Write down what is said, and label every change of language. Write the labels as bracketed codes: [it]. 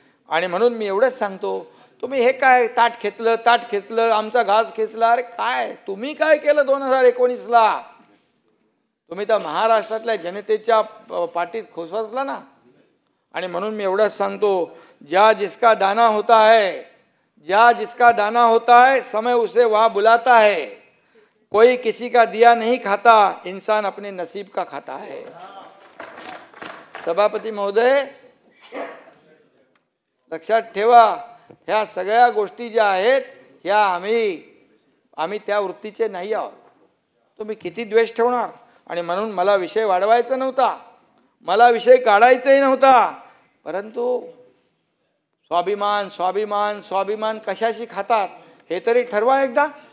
[mr] आणि म्हणून मी एवढंच सांगतो, तुम्ही हे काय ताट खेचलं, आमचा घास खेचला. अरे काय तुम्ही काय केलं 2019ला? तुम्ही तर महाराष्ट्रातल्या जनतेच्या पाठीत खोसवसला ना. आणि म्हणून मी एवढंच सांगतो, ज्या [hi] जिसका दाना होता है जहाँ जिसका दाना होता है समय उसे वहाँ बुलाता है। कोई किसी का दिया नहीं खाता, इंसान अपने नसीब का खाता है। [mr] सभापती महोदय, लक्षात ठेवा, ह्या सगळ्या गोष्टी ज्या आहेत ह्या आम्ही त्या वृत्तीचे नाही आहोत। तुम्ही किती द्वेष ठेवणार? आणि म्हणून मला विषय वाढवायचा नव्हता, मला विषय काढायचाही नव्हता, परंतु स्वाभिमान स्वाभिमान स्वाभिमान कशाशी खातात हे तरी ठरवा एकदा।